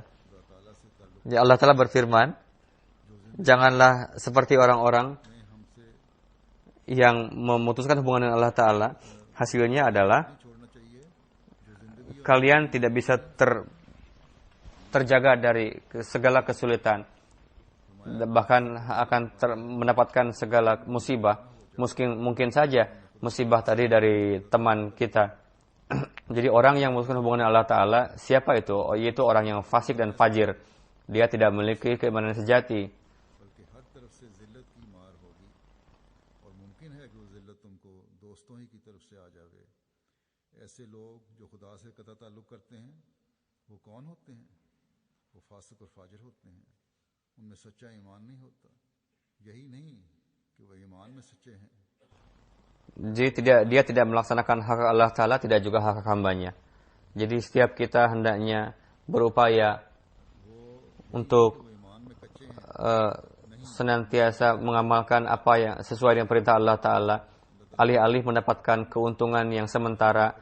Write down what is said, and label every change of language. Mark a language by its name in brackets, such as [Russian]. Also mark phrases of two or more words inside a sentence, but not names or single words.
[Indonesian] Ya, Allah Ta'ala berfirman, janganlah seperti orang-orang yang memutuskan hubungan dengan Allah Ta'ala, hasilnya adalah kalian tidak bisa terjaga dari segala kesulitan, bahkan akan mendapatkan segala musibah. Mungkin saja musibah tadi dari teman kita. Jadi orang yang memutuskan hubungan dengan Allah Ta'ala, siapa itu? Yaitu orang yang fasik dan fajir. Dia tidak memiliki keimanan sejati. [Urdu] ایسے لوگ جو خدا سے قطع تعلق کرتے ہیں وہ کون ہوتے ہیں? وہ فاسق اور فاجر ہوتے ہیں، ان میں سچا ایمان نہیں ہوتا. یہی نہیں کہ وہ ایمان میں سچے ہیں. [Indonesian] Jadi dia tidak melaksanakan hak Allah Ta'ala, tidak juga hak hambanya. Jadi setiap kita hendaknya berupaya untuk senantiasa mengamalkan apa yang sesuai dengan perintah Allah Ta'ala, alih-alih mendapatkan keuntungan yang sementara.